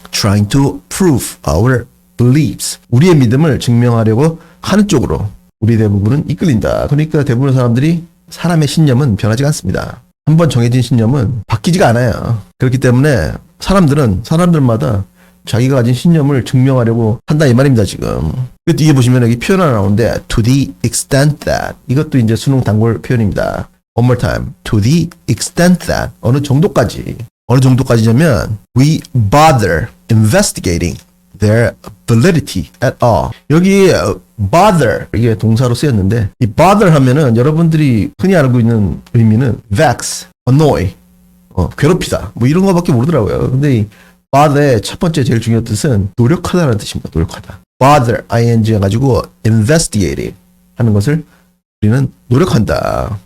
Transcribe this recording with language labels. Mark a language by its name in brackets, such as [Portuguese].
[English] Trying to prove our beliefs. [Korean] 우리의 믿음을 증명하려고 하는 쪽으로 우리 대부분은 이끌린다. 그러니까 대부분의 사람들이 사람의 신념은 변하지 않습니다. 한번 정해진 신념은 바뀌지가 않아요. 그렇기 때문에 사람들마다 자기가 가진 신념을 증명하려고 한다 이 말입니다 지금. 뒤에 보시면 여기 표현 하나 나오는데 [English] to the extent that. [Korean] 이것도 이제 수능 단골 표현입니다. [English] One more time. To the extent that. [Korean] 어느 정도까지냐면 [English] we bother investigating their validity at all. [Korean] 여기 bother 이게 동사로 쓰였는데 이 bother 하면은 여러분들이 흔히 알고 있는 의미는 vex, annoy, 괴롭히다 뭐 이런 거밖에 모르더라고요. 근데 이 bother의 첫 번째 제일 중요한 뜻은 노력하다라는 뜻입니다. 노력하다. bother ing 해가지고 investigating 하는 것을 우리는 노력한다.